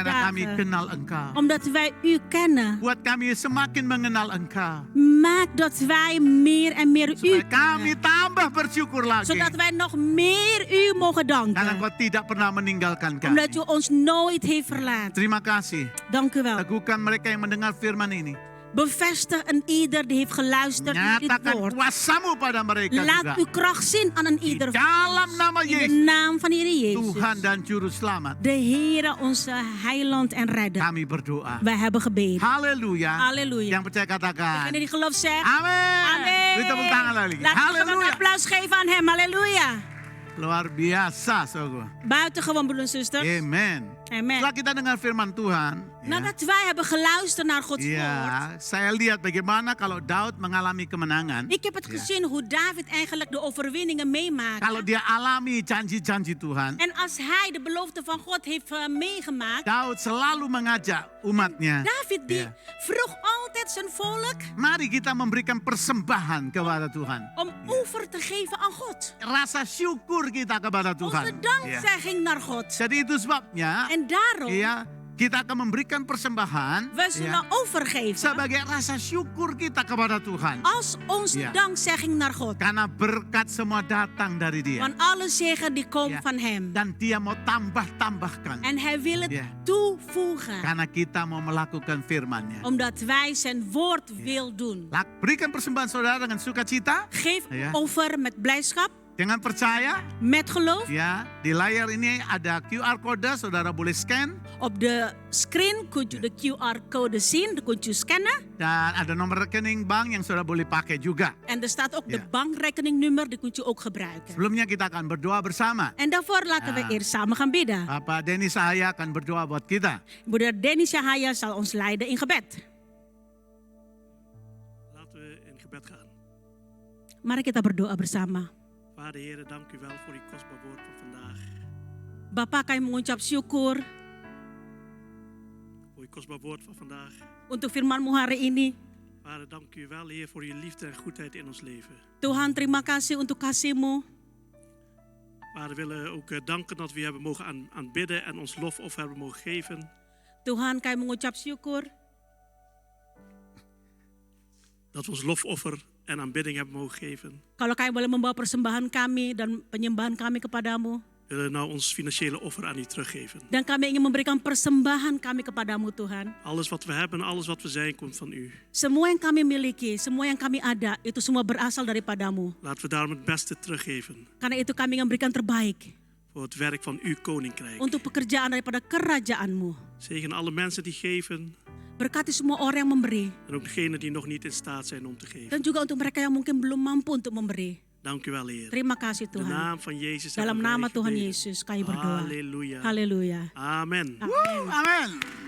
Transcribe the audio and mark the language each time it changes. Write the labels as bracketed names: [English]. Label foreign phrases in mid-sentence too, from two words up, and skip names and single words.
[Indonesian] Karena kami [Dutch] dagen. [Indonesian] kenal Engkau. [Dutch] Omdat wij u kennen. [Indonesian] Buat kami semakin mengenal Engkau. [Dutch] Maak dat wij meer en meer u [Indonesian] Supaya kami [Dutch] kennen. [Indonesian] tambah bersyukur lagi. [Dutch] Zodat wij nog meer u mogen [Indonesian] Karena [Dutch] danken. [Indonesian] Engkau tidak pernah meninggalkan kami. [Dutch] Omdat u ons nooit heeft verlaten. [Indonesian] Terima kasih. [Dutch] Dank u wel. [Indonesian] Teguhkan mereka yang mendengar firman ini. [Dutch] Bevestig een ieder die heeft geluisterd naar dit [Indonesian] Nyatakan [Dutch] woord. [Indonesian] kuasamu pada mereka juga. [Dutch] Laat uw kracht zien aan een [Indonesian] Di [Dutch] ieder. [Indonesian] dalam nama [Dutch] In de [Indonesian] Yesus, [Dutch] naam van de Heer Jezus. [Indonesian] Tuhan dan Juru Selamat, [Dutch] De Heere, onze heiland en redder. [Indonesian] kami berdoa. [Dutch] Wij hebben gebeden. [Indonesian] Haleluya. [Dutch] Halleluja. [Indonesian] Yang percaya katakan. [Dutch] En die geloof zegt. [Indonesian] Amin. [Dutch] Amin. [Indonesian] Beri tepuk tangan lagi. [Dutch] Laten we een [Indonesian] Haleluya. [Dutch] applaus geven aan hem. Halleluja. [Indonesian] Luar biasa, saudara. [Dutch] Buitengewoon, broeders en zusters. [Indonesian] Amen. [Dutch] Amen. [Indonesian] Setelah kita dengar firman Tuhan, [Dutch] Nadat wij hebben geluisterd naar Gods woord. [Indonesian] ya, saya lihat bagaimana kalau Daud mengalami kemenangan. [Dutch] Ik heb het gezien hoe David eigenlijk de overwinningen meemaakt. [Indonesian] Kalau dia alami janji-janji Tuhan, [Dutch] En als hij de belofte van God heeft meegemaakt. [Indonesian] Daud selalu mengajak umatnya. [Dutch] David die Ja. vroeg altijd zijn volk [Indonesian] Mari kita memberikan persembahan kepada Tuhan. [Dutch] om over te geven aan God. [Indonesian] Rasa syukur kita kepada Tuhan. [Dutch] Onze [Indonesian] Ya. [Dutch] dankzegging naar God. [Indonesian] Jadi itu sebabnya, [Dutch] En daarom [Indonesian] ya, kita akan memberikan persembahan [Dutch] we zullen overgeven [Indonesian] sebagai rasa syukur kita kepada Tuhan. [Dutch] als onze Ja. dankzegging naar God. [Indonesian] Karena berkat semua datang dari Dia. [Dutch] Want alle zegen die komt Ja. van hem. [Indonesian] Dan Dia mau tambah-tambahkan. [Dutch] En hij wil het Ja. toevoegen. [Indonesian] Karena kita mau melakukan firman-Nya. [Dutch] Omdat wij zijn woord wil doen. [Indonesian] Berikan persembahan saudara dengan sukacita, [Dutch] Geef Ja. over met blijdschap, [Indonesian] dengan percaya. [Dutch] met geloof. [Indonesian] Ya, di layar ini ada QR code, saudara boleh scan. [Dutch] Op de screen kunt u de QR-code zien, dan kunt u scannen. [Indonesian] Dan ada nomor rekening bank yang saudara boleh pakai juga. [Dutch] En er staat ook Ja. de bankrekeningnummer, die kunt u ook gebruiken. [Indonesian] Sebelumnya kita akan berdoa bersama. [Dutch] En daarvoor laten we Ja. eerst samen gaan bidden. [Indonesian] Bapak Denny Sahaya akan berdoa buat kita. [Dutch] Broeder Denny Shahaya zal ons leiden in gebed. Laten we in gebed gaan. [Indonesian] Mari kita berdoa bersama. [Dutch] Vader Heer, dank u wel voor uw kostbaar woord van vandaag. [Indonesian] Bapak, kami mengucap syukur [Dutch] Voor uw kostbaar woord van vandaag. [Indonesian] untuk firman-Mu hari ini. [Dutch] Vader, dank u wel Heer voor uw liefde en goedheid in ons leven. [Indonesian] Tuhan, terima kasih untuk kasih-Mu. [Dutch] Vader, we willen ook danken dat we u hebben mogen aanbidden en ons lofoffer hebben mogen geven. [Indonesian] Tuhan, kami mengucap syukur [Dutch] Dat we ons lofoffer en aanbidding hebben mogen geven. [Indonesian] kalau kami boleh membawa persembahan kami dan penyembahan kami kepadamu. [Dutch] We willen nou ons financiële offer aan u teruggeven. [Indonesian] Dan kami ingin memberikan persembahan kami kepadamu, Tuhan. [Dutch] Alles wat we hebben, alles wat we zijn, komt van u. [Indonesian] Semua yang kami miliki, semua yang kami ada, itu semua berasal daripadamu. [Dutch] Laten we daarom het beste teruggeven. [Indonesian] Karena itu kami ingin memberikan terbaik [Dutch] Voor het werk van uw koninkrijk. [Indonesian] untuk pekerjaan daripada kerajaan-Mu. [Dutch] Zegen alle mensen die geven. [Indonesian] Berkati semua orang yang memberi. [Dutch] En ook degenen die nog niet in staat zijn om te geven. [Indonesian] Dan juga untuk mereka yang mungkin belum mampu untuk memberi. [Dutch] Dank u wel, Heer. [Indonesian] Terima kasih [Dutch] In de [Indonesian] Tuhan. [Dutch] naam van Jezus [Indonesian] Dalam [Dutch] hebben wij [Indonesian] nama Tuhan [Dutch] gebeden. [Indonesian] Yesus kami berdoa. [Dutch] Halleluja. [Indonesian] Haleluya. [Dutch] Amen. [Indonesian] Amin.